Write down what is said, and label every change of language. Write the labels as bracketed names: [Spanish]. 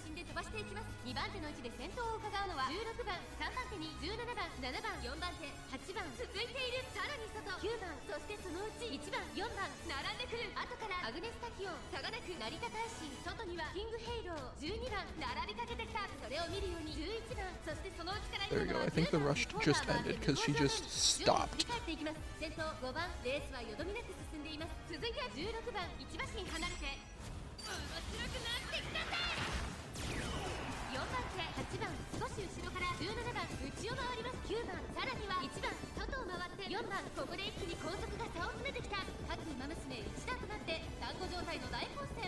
[Japanese] 先頭は5番安心で飛ばしていきます2番手の位置で先頭を伺うのは16番3番手に17番7番4番手8番続いているさらに外9番そしてそのうち1番4番並んでくる後からアグネスタキオン差がなく成田大臣外にはキングヘイロー12番並びかけてきたそれを見るように11番そしてそのうちから [English] There you go. I think the rush just ended because she just stopped. [Japanese] 振り返っていきます先頭5番レースはよどみなく進んでいます続いては16番1馬身離れて面白くなってきたぜ4番手8番少し後ろから17番内を回ります9番さらには1番外を回って4番ここで一気に後続が差を詰めてきた各馬娘一打となって団子状態の大混戦